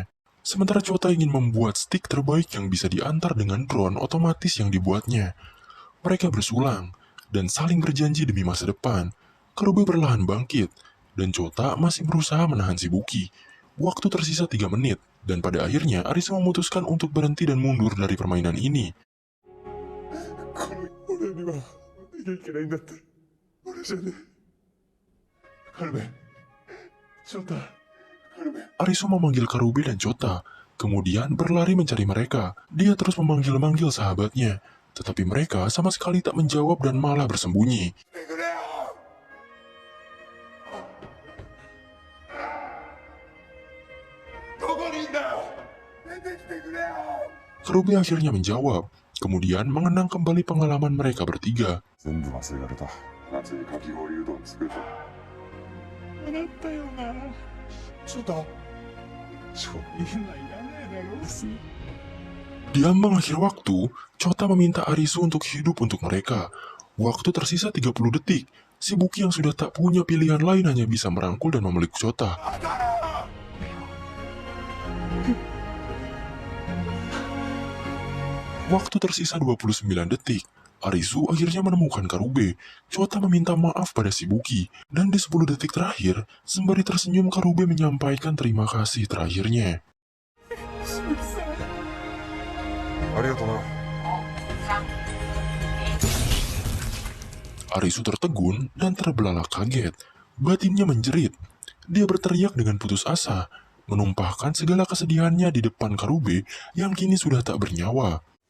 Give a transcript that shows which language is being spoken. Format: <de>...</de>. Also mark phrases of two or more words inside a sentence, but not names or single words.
<id>Sementara Chota ingin membuat stik terbaik yang bisa diantar dengan drone otomatis yang dibuatnya. Mereka bersulang dan saling berjanji demi masa depan. Karube perlahan bangkit, dan Chota masih berusaha menahan Shibuki. Waktu tersisa 3 menit, dan pada akhirnya Arisu memutuskan untuk berhenti dan mundur dari permainan ini.</id> <ja>俺にはできないんだって俺じゃねえカルメショタカルメ</ja> <id>Arisu memanggil Karube dan Chota, kemudian berlari mencari mereka. Dia terus memanggil-manggil sahabatnya, tetapi mereka sama sekali tak menjawab dan malah bersembunyi. Karube akhirnya menjawab, kemudian mengenang kembali pengalaman mereka bertiga.</id> <ja>全部忘れられた夏にかき氷うどん作ると笑ったよなショタそう今いらないだろう</ja> <id>Di ambang akhir waktu, Chota meminta Arisu untuk hidup untuk mereka. Waktu tersisa 30 detik. Shibuki yang sudah tak punya pilihan lain hanya bisa merangkul dan memeluk Chota. Waktu tersisa 29 detik. Arisu akhirnya menemukan Karube. Chota meminta maaf pada Shibuki. Dan di 10 detik terakhir, sembari tersenyum Karube menyampaikan terima kasih terakhirnya.</id> <ja>ありがとうな</ja> <id>Arisu tertegun dan terbelalak kaget. Batinnya menjerit. Dia berteriak dengan putus asa, menumpahkan segala kesedihannya di depan Karube yang kini sudah tak bernyawa.</id>